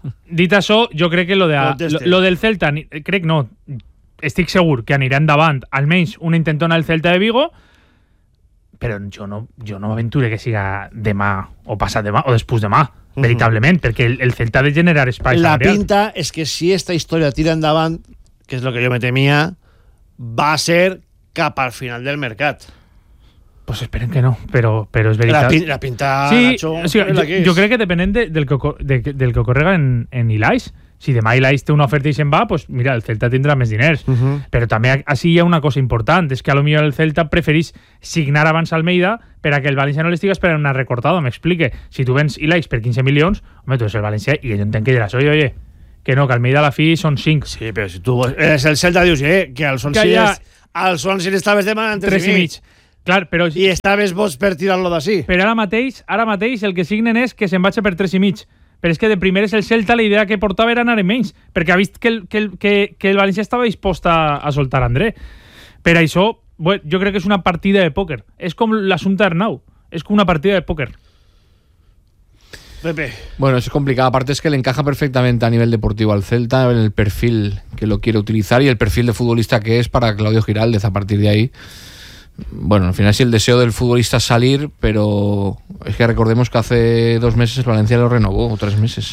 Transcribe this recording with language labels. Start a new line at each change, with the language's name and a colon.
Catalan: Dit això, jo crec que lo del Celta, crec no, estic segur que anirà endavant almenys un intentón al Celta de Vigo, però jo no m'aventure que siga demà o passat demà o després demà, veritablement, perquè el Celta ha de generar espais. La pinta és que si esta història tira endavant, que és el que jo me temia, va ser cap al final del mercat.
Spanish: Pues esperen que no, pero es verdad. La pinta, sí, Nacho, o sea, yo creo que depende del que ocorrega en Elias.
Catalan: Si demà Elias té una oferta i se'n va, pues mira, el Celta tindrà més diners. Uh-huh. Però també així hi ha una cosa important, és que a lo millor el Celta preferís signar abans Almeida per a que el València no l'estiga esperant una recortada. M'explique, si tu vens Elias per 15 milions, home, tu ets el València i jo entenc que diràs, oye, que no, que Almeida a la fi són 5. Sí, però si tu eres el Celta, dius, que al Swansea l'estaves demanant 3 i mig. Clar, però... I estaves vos per tirar-lo d'ací. Però ara mateix el que signen és que se'n vaig per 3,5. Però és que de primer és el Celta, la idea que portava era anar en menys, perquè ha vist que el València estava dispost a soltar André. Per això, bueno, jo crec que és una partida de pòquer. És com l'assumpte d'Arnau. És com una partida de pòquer. Pepe.
Spanish: Bueno, eso es complicado. Aparte es que le encaja perfectamente a nivel deportivo al Celta en el perfil que lo quiere utilizar y el perfil de futbolista que es para Claudio Giraldez a partir de ahí. Bueno, al final sí, el deseo del futbolista es salir, pero es que recordemos que hace 2 meses el Valencia lo renovó, o 3 meses.